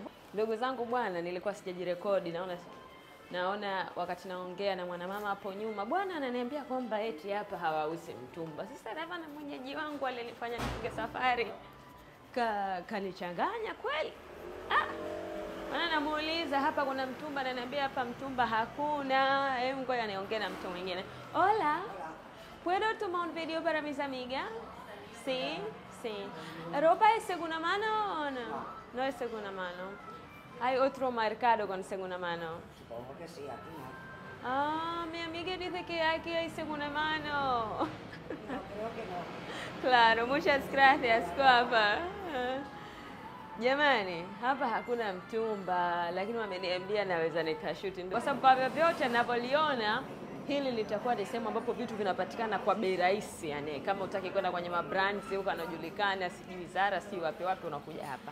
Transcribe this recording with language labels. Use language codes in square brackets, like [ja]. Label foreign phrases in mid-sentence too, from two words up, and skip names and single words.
[sw] Ndugu zangu bwana, nilikuwa sijajirekodi. Naona wakati naongea na mwanamama hapo nyuma, bwana ananiambia kwamba eti hapa hawauzi mtumba. Sasa na mwenyeji wangu alinifanya nifunge safari. Kanichanganya kweli. Maana namuuliza hapa kuna mtumba, ananiambia hapa mtumba hakuna. Ngoja niongee na mtu mwingine. [es] Hola. ¿Puedo tomar un video para mis amigas? Sí. ¿Ropa es segunda mano o no? No es segunda mano. ¿Hay otro mercado con segunda mano? Supongo que sí, aquí no. Mi amiga dice que aquí hay segunda mano. No, creo que no. Claro, muchas gracias, guapa. [sw] Jamani, hapa hakuna mtumba, lakini wameniambia naweza nikashuti. Kwa sababu kwa vyovyote ninapoliona hili litakuwa ni sehemu ambapo vitu vinapatikana kwa bei rahisi. Yani kama utaki kwenda kwenye mabrands huko anajulikana, sijui Zara, si wapi unakuja hapa.